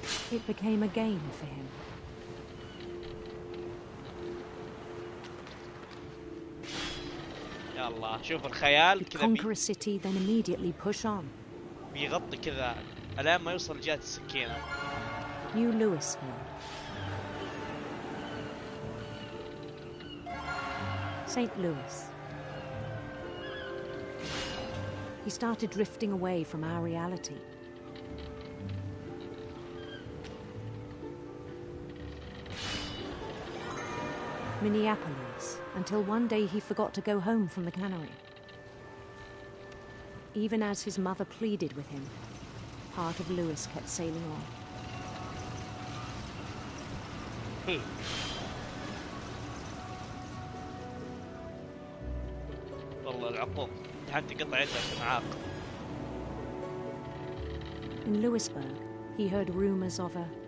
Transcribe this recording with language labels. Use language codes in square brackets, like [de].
[en] It became a game for him. [ar] يلا شوف الخيال [en] He'd [ar] كذا [en] conquer a city, then immediately push on. [ar] بيغطي كذا الين ما يوصل جهة السكينة. [en] New Louisville. St. Louis. He started drifting away from our reality. Minneapolis, until one day he forgot to go home from the cannery. Even as his mother pleaded with him, part of Louis kept sailing on. [ar] والله العقوق امتحان تقطع يدك معاق. [en] In Louisburg, he heard rumors of a